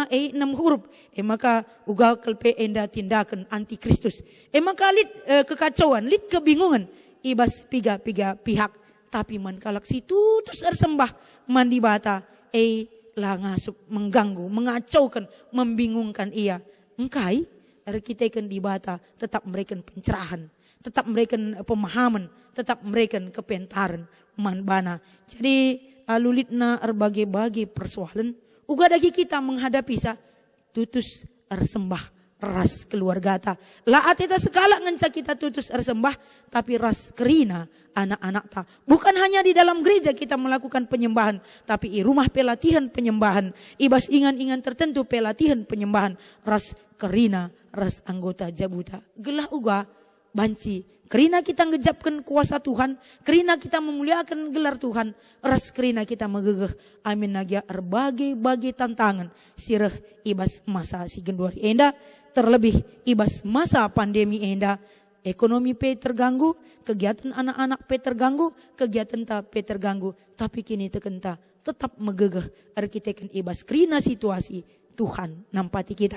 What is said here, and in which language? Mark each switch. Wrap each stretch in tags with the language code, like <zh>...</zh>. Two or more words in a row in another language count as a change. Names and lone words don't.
<btx>6 huruf maka ugal kelpe enda</btx> <id>tindakan antikristus</id> <btx>maka lit kekacauan lit kebingungan ibas piga pihak tapi man kalak situ terus ersembah mandi bata lah ngasup</btx> <id>mengganggu mengacaukan membingungkan</id> <btx>ia engkai kita di bata</btx> <id>tetap memberikan pencerahan, tetap memberikan pemahaman, tetap memberikan</id> <btx>kepentaran man bana. Jadi alulitna</btx> <id>berbagai-bagai persoalan</id> <btx>uga dagi kita menghadapi sa tutus ersembah ras keluarga ta. La ateta sekala ngenca kita tutus ersembah tapi ras kerina anak-anak ta.</btx> <id>Bukan hanya di dalam gereja kita melakukan penyembahan, tapi i rumah pelatihan penyembahan,</id> <btx>ibas ingan-ingan tertentu</btx> <id>pelatihan penyembahan</id> <btx>ras kerina ras anggota jabuta gelah uga banci kerina kita ngejapkan kuasa Tuhan, kerina kita</btx> <id>memuliakan gelar Tuhan,</id> <btx>ras kerina kita megegeh amin nagia</btx> <id>berbagai-bagai tantangan</id> <btx>sireh ibas masa si genduari enda terlebih ibas masa pandemi enda ekonomi pe terganggu, kegiatan anak-anak pe terganggu, kegiatan ta pe terganggu, tapi kini tekenta tetap megegeh arkiteken ibas kerina situasi Tuhan nampati kita.</btx>